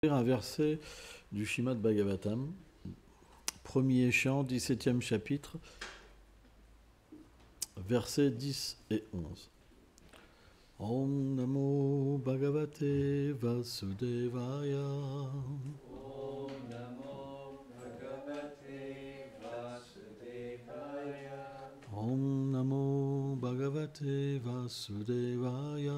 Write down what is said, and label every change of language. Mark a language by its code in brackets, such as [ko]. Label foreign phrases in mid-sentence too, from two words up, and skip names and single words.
[fr] Un verset du Srimad Bhagavatam, premier chant, 17e chapitre, versets 10 et 11. [sa] Om Namo Bhagavate Vasudevaya. Om Namo Bhagavate Vasudevaya. Om Namo Bhagavate Vasudevaya.